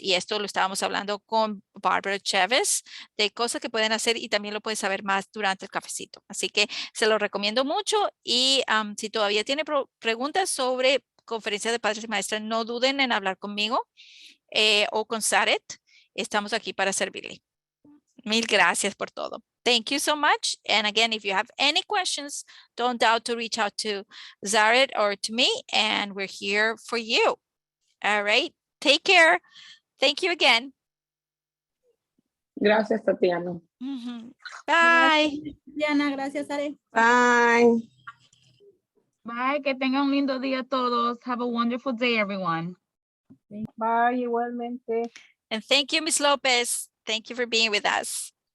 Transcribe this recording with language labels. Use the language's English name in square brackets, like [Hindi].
[Spanish] Y esto lo estábamos hablando con Barbara Chavez, de cosas que pueden hacer, y también lo pueden saber más durante el cafecito. Así que se lo recomiendo mucho, y si todavía tiene preguntas sobre conferencia de padres y maestras, no duden en hablar conmigo o con Saret. Estamos aquí para servirle. Mil gracias por todo. [English] Thank you so much. And again, if you have any questions, don't doubt to reach out to Zaret or to me, and we're here for you. All right. Take care. Thank you again. [Spanish] Gracias, Tatiana. [English] Bye. [Spanish] Diana, gracias, Are. [English] Bye. [Spanish] Bye, que tengan un lindo día todos. [English] Have a wonderful day, everyone. [Spanish] Bye, igualmente. [English] And thank you, Ms. Lopez. Thank you for being with us.